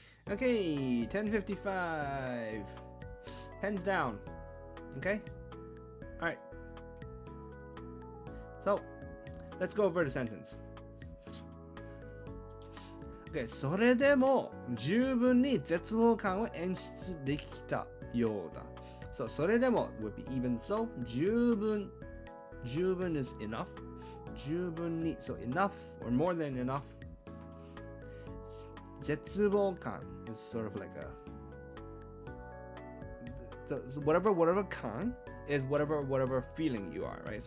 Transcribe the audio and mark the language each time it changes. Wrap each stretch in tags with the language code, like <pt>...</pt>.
<en>Okay, 10:55. Pens down. Okay? Alright. So, let's go over the sentence.</en> <ja>Okay, それでも十分に絶望感を演出できたようだ。</ja> <en>So, それでも would be even so. 十分 is enough. 十分に so enough or more than enough. 絶望感 is sort of like a so whatever 感 is whatever feeling you are, right?</en>